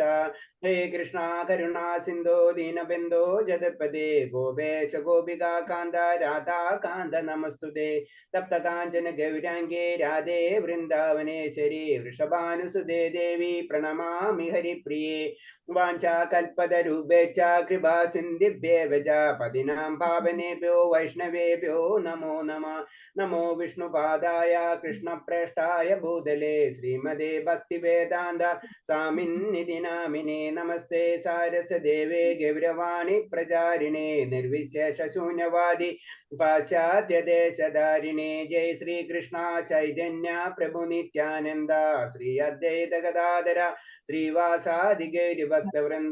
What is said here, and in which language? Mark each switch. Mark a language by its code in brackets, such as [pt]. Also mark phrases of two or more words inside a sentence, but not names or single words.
[sa] ഹേ കൃഷ്ണ കരുണാ സിന്ധോ ദീനബന്ധോ ജഗത്പദേ ഗോപേശ ഗോപികാ കാന്ത രാധാ കാന്ത നമസ്തുതേ. തപ്ത കാഞ്ചന ഗൗരാംഗേ രാധേ വൃന്ദാവനേശ്വരി വൃഷഭാനുസുതേ ദേവി പ്രണമാമി ഹരിപ്രിയേ. വാഞ്ചാകൽപതരുഭ്യശ്ച കൃപാ സിന്ധിഭ്യേവ ച പതിനാം പാവനേഭ്യോ വൈഷ്ണവേഭ്യോ നമോ നമഃ. നമോ വിഷ്ണുപാദായ കൃഷ്ണപ്രേഷ്ഠായ ഭൂതലേ ശ്രീമതേ ഭക്തിവേദാന്ത സ്വാമിന്നിധി നാമിനേ. നമസ്തേ സാരസദേവേ ഗൗരവാണി പ്രചാരിണേ നിർവിശേഷ ശൂന്യവാദി പാശ്ചാത്യദേശധാരിണേ. ജയ ശ്രീകൃഷ്ണ ചൈതന്യ പ്രഭു നിത്യാനന്ദ ശ്രീ അദ്വൈത ഗദാധര ശ്രീവാസാദി ഗൗരിഭക്തവൃന്ദ.